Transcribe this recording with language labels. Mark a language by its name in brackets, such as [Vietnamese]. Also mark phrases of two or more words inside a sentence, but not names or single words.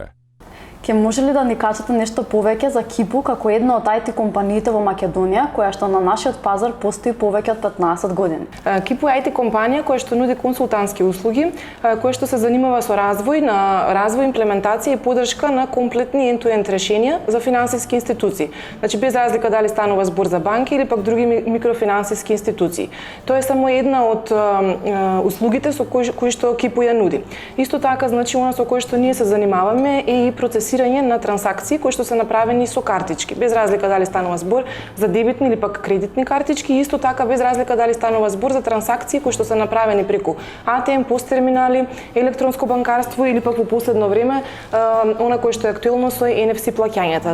[Macedonian] Ке може ли да ни кажете нешто повеќе за Кипу како една од IT компаниите во Македонија, која што на нашиот пазар постои повеќе од 15 години? Кипу е IT компанија која што нуди консултантски услуги, која што се занимава со развој, имплементација и поддршка на комплетни end-to-end решенија за финансиски институции. Значи без разлика дали станува збор за банки или пак други микрофинансиски институции. Тоа е само една од услугите со кои што Кипу ја нуди. Исто така, значи, она со кој што ние се занимаваме е и процесирање на трансакции кои што се направени со картички, без разлика дали станува збор за дебитни или пак кредитни картички, и исто така без разлика дали станува збор за трансакции кои што се направени преку ATM, посттерминали, електронско банкарство или пак во последно време она кој што е актуелно со NFC плаќањата.